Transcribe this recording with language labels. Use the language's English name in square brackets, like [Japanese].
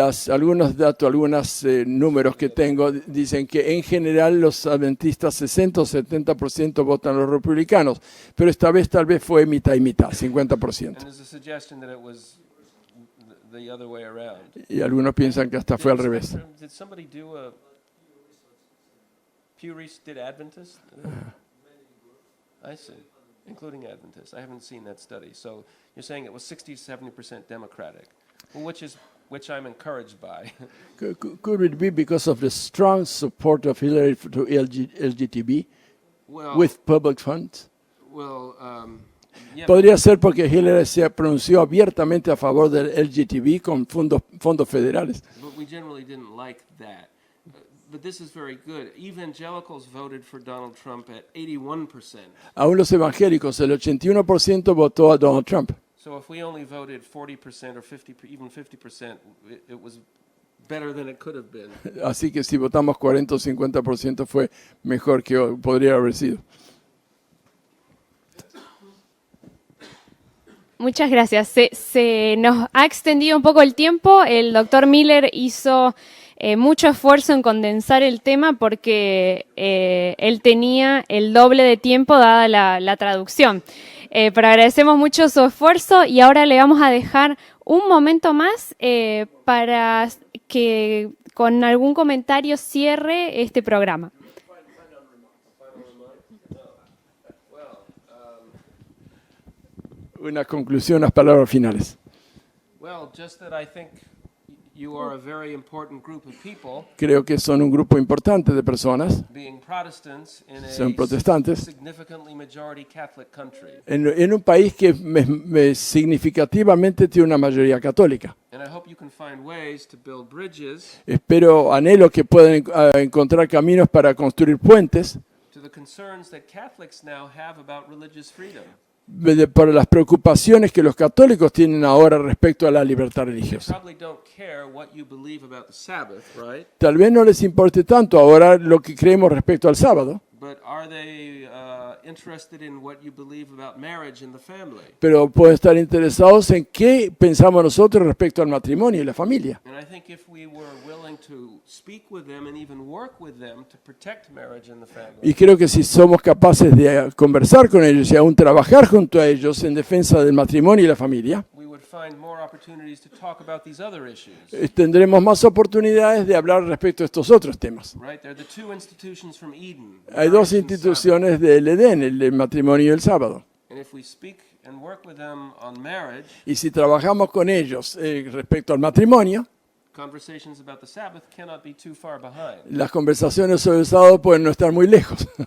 [Spanish] Algunos datos, algunos números que tengo dicen que en general los adventistas 60 o 70% votan los republicanos, pero esta vez tal vez fue mitad y mitad, 50%. [English] And there's a suggestion that it was the other way around. [Spanish] Y algunos piensan que hasta fue al revés. [English] Did somebody do a Pew Research? Did Adventists? I see, including Adventists. I haven't seen that study. So you're saying it was 60 to 70% Democratic, which I'm encouraged by. Could it be because of the strong support of Hillary to LGTB with public funds? Well, yeah. [Spanish] Podría ser porque Hillary se pronunció abiertamente a favor del LGTB con fondos federales. [English] But we generally didn't like that. But this is very good. Evangelicals voted for Donald Trump at 81%. [Spanish] Aún los evangélicos, el 81% votó a Donald Trump. [English] So if we only voted 40% or 50, even 50%, it was better than it could have been. [Spanish] Así que si votamos 40 o 50% fue mejor que podría haber sido. Muchas gracias. Se nos ha extendido un poco el tiempo. El doctor Miller hizo mucho esfuerzo en condensar el tema porque él tenía el doble de tiempo dada la traducción. Pero agradecemos mucho su esfuerzo y ahora le vamos a dejar un momento más para que con algún comentario cierre este programa. Una conclusión, las palabras finales. [English] Well, just that I think you are a very important group of people, [Spanish] Creo que son un grupo importante de personas, [English] being Protestants in [Spanish] son [English] a [Spanish] protestantes, [English] significantly majority Catholic country. [Spanish] en un país que significativamente tiene una mayoría católica. [English] And I hope you can find ways to build bridges [Spanish] Anhelo que puedan encontrar caminos para construir puentes [English] to the concerns that Catholics now have about religious freedom. [Spanish] para las preocupaciones que los católicos tienen ahora respecto a la libertad [English] They [Spanish] religiosa. [English] probably don't care what you believe about the Sabbath, right? [Spanish] Tal vez no les importe tanto ahora lo que creemos respecto al sábado, [English] But are they interested in what you believe about marriage and the family? [Spanish] pero pueden estar interesados en qué pensamos nosotros respecto al matrimonio y la familia. [English] And I think if we were willing to speak with them and even work with them to protect marriage and the family, [Spanish] Y creo que si somos capaces de conversar con ellos y aún trabajar junto a ellos en defensa del matrimonio y la familia, [English] we would find more opportunities to talk about these other issues. [Spanish] tendremos más oportunidades de hablar respecto a estos otros temas. [English] Right? They're the two institutions from Eden. [Spanish] Hay dos [English] marriage and [Spanish] instituciones del Edén, el matrimonio y el sábado. [English] Sabbath. And if we speak and work with them on marriage, [Spanish] Y si trabajamos con ellos respecto al matrimonio, [English] conversations about the Sabbath cannot be too far behind. [Spanish] las conversaciones sobre el sábado pueden no estar muy lejos.